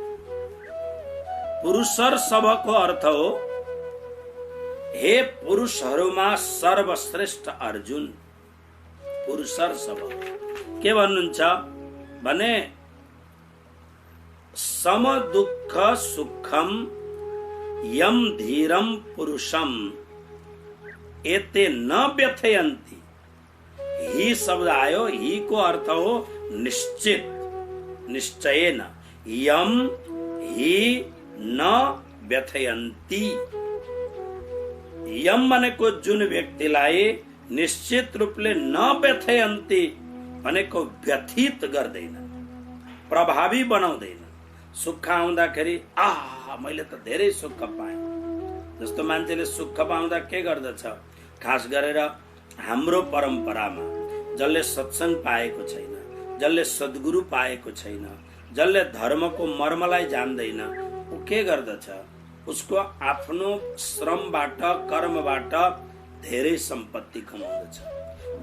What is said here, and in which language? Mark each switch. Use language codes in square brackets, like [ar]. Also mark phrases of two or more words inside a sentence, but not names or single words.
[ne] पुरुषर्षभको अर्थ हो, हे पुरुषहरूमा सर्वश्रेष्ठ अर्जुन। पुरुषर्षभ के भन्नुहुन्छ भने [sa] सम दुःख सुखम यम धीरम पुरुषम एते न व्यथयन्ति। [ne] ही शब्द आयो, ही को अर्थ हो निश्चित, [sa] निश्चयेन। यम ही न व्यथयन्ति। [ne] यम भनेको जुन व्यक्तिलाई निश्चित रूपले [sa] न व्यथयन्ति [ne] भनेको व्यथित गर्दैन, प्रभावी बनाउँदैन। सुख आउँदाखेरि मैले त धेरै सुख पाएँ जस्तो मान्छेले सुख पाउँदा के गर्दछ, खास गरेर हाम्रो परम्परामा जसले सत्संग पाएको छैन, जसले सद्गुरु पाएको छैन, जसले धर्मको मर्मलाई जान्दैन, ऊ के गर्दछ, उसको आफ्नो श्रमबाट कर्मबाट धेरै सम्पत्ति कमाउँदछ।